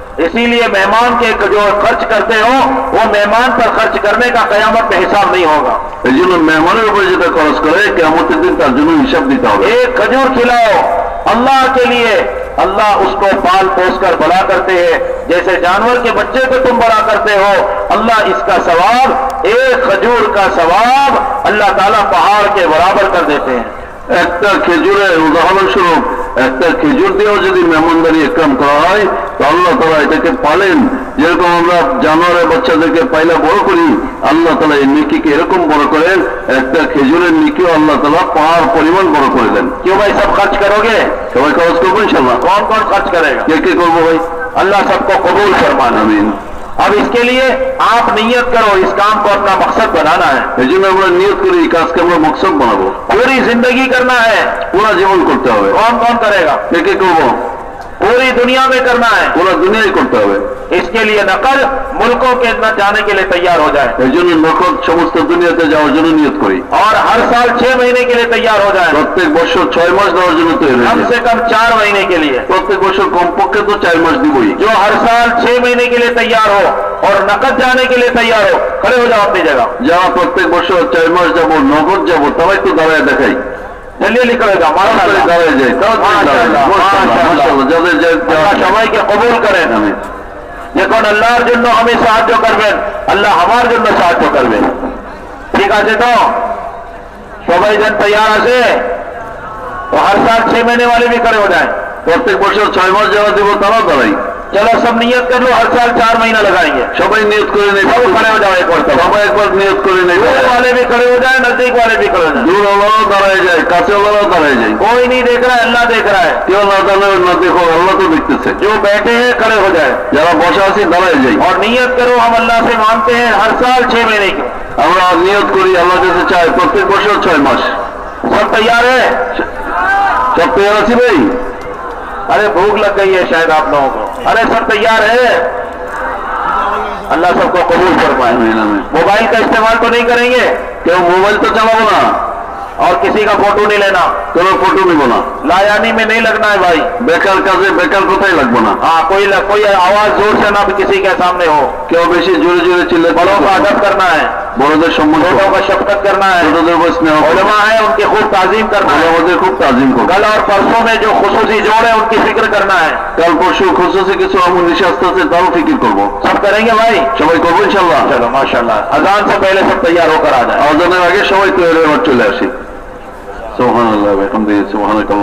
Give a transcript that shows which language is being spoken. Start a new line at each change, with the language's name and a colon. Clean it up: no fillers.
Hindi: इसीलिए मेहमान के जो खर्च करते हो वो मेहमान पर खर्च करने का कयामत में हिसाब नहीं होगा।
Bangla: এই জন্য মেহমানের উপরে যেটা খরচ করে কিয়ামতের দিন তার জন্য হিসাব দিতে হবে।
Hindi: एक खजूर खिलाओ अल्लाह के लिए, अल्लाह उसको पाल पोस कर बड़ा करते हैं, जैसे जानवर के बच्चे को तुम बड़ा करते हो। अल्लाह इसका सवाब, एक खजूर का सवाब अल्लाह ताला पहाड़ के बराबर कर देते हैं।
Bangla: একটা খেজুরের উদাহরণস্বরূপ একটা খেজুর দিয়েও যদি মেহমানদারি একরাম করা হয় তো আল্লাহ তাআলা এটাকে পালেন, যেরকম আমরা জানোয়ারের বাচ্চাদেরকে পাইলা বড় করি, আল্লাহ তাআলা এই নেকিকে এরকম বড় করেন, একটা খেজুরের নেকিও আল্লাহ তাআলা পাহাড় পরিমাণ বড় করে দেন।
Hindi: क्यों भाई सब खर्च करोगे?
Bangla: সবাই খরচ করবো ইনশাআল্লাহ।
Hindi: कौन कौन खर्च करेगा?
Bangla: কে করবো ভাই?
Hindi: अल्लाह सबको कबूल फरमाना।
Bangla: আমিন।
Hindi: अब इसके लिए आप नियत करो, इस काम को अपना मकसद बनाना है,
Bangla: এই জন্য আমরা নিয়ত করি এই কাজকে আমরা মকসদ বানাবো,
Hindi: पूरी जिंदगी करना है।
Bangla: পুরা জীবন করতে হবে।
Hindi: कौन कौन करेगा?
Bangla: কে করবো?
Hindi: पूरी दुनिया में करना है।
Bangla: পুরা দুনিয়ায় করতে হবে।
Hindi: इसके लिए नकल मुल्कों के न जाने के लिए तैयार हो जाए
Bangla: এই জন্য নকদ সমস্ত দুনিয়াতে যাওয়ার জন্য নিয়ত করি।
Hindi: और हर साल 6 महीने के लिए तैयार हो जाए,
Bangla: প্রত্যেক বছর 6 মাস দেওয়ার জন্য তৈরি হয়ে
Hindi: कम
Bangla: যাই।
Hindi: से कम 4 महीने के लिए।
Bangla: প্রত্যেক বছর কমপক্ষে তো 4 মাস দিবই।
Hindi: जो हर साल 6 महीने के लिए तैयार हो और नकद जाने के लिए तैयार हो, खड़े हो जाओ अपनी जगह।
Bangla: যারা প্রত্যেক বছর 4 মাস যাবো নগদ যাবো তারাই তো দাঁড়ায় দেখাই,
Hindi: चलिए निकलेगा माशाअल्लाह।
Bangla: দাঁড়ায় যায় তারা তো দাঁড়ায়।
Hindi: माशाअल्लाह,
Bangla: মাশাআল্লাহ, যাদের আল্লাহ সবাইকে কবুল করেন। আমিন। দেখুন আল্লাহর জন্য আমি সাহায্য করবেন, আল্লাহ আমার জন্য সাহায্য করবেন। ঠিক আছে তো? সবাই যেন তৈয়ার আছে
Hindi: तो हर साल 6 महीने वाले भी खड़े हो जाए।
Bangla: প্রত্যেক বছর 6 মাস যারা দিব তারাও দাঁড়াই।
Hindi: चलो सब नियत कर लो, हर साल 4 महीना लगाएंगे।
Bangla: সবাই নিয়ত করে নেই,
Hindi: सब खड़े हो जाओ एक बार।
Bangla: সবাই একবার নিয়ত করে নেই।
Hindi: दूर वाले भी खड़े हो जाए, नजदीक वाले भी खड़े हो जाए।
Bangla: দূর ওলাও দাঁড়ায় যায়, কাছে ওলাও দাঁড়ায় যায়।
Hindi: कोई नहीं देख रहा है, अल्लाह देख रहा है।
Bangla: কেউ না জানে না দেখো, আল্লাহ তো দেখতেছে।
Hindi: जो बैठे हैं खड़े हो जाए
Bangla: যারা বসা আছি দাঁড়ায় যাই।
Hindi: और नियत करो, हम अल्लाह से मांगते हैं हर साल 6 महीने की।
Bangla: আমরা নিয়ত করি আল্লাহর কাছে চাই প্রত্যেক বছর 6 মাস।
Hindi: सब तैयार है?
Bangla: সব তৈরি আছি ভাই?
Hindi: अरे भूख लग गई है शायद आप लोगों को। अरे सब तैयार है? अल्लाह सबको कबूल फरमाए।
Bangla: আমিন, আমিন।
Hindi: मोबाइल का इस्तेमाल तो नहीं करेंगे
Bangla: কেউ মোবাইল তো চালাবো না,
Hindi: और किसी का फोटो नहीं लेना,
Bangla: কোনো ফটো নিব না।
Hindi: लायानी में नहीं लगना है भाई।
Bangla: বেকার কাজে বেকার কোথায় লাগবো না।
Hindi: हाँ, कोई आवाज जोर से ना भी किसी के सामने हो।
Bangla: কেউ বেশি জোরে জোরে চিল্লে
Hindi: बड़ों का अदब करना है,
Bangla: বড়দের সম্মান
Hindi: छोटों
Bangla: করো,
Hindi: का शफकत करना है।
Bangla: ছোটদের উপর স্নেহ করো,
Hindi: उलमा है उनकी खूब ताजीम करना है।
Bangla: আমাদের খুব তাজিম করো।
Hindi: कल और परसों में जो खुसूसी जोड़ है उनकी फिक्र करना है।
Bangla: কাল পরশু খুশুসি কিছু আমল নিশাস্ত আছে তারও ফিকির করবো।
Hindi: सब करेंगे भाई?
Bangla: সবাই করবো ইনশাআল্লাহ।
Hindi: चलो माशाल्लाह, अजान से पहले सब तैयार होकर आ जाए।
Bangla: আজানের আগে সবাই তৈরি হয়ে চলে আসি। সুবহানাল্লাহ, আলহামদুলিল্লাহ, সুবহানাকাল্লাহ।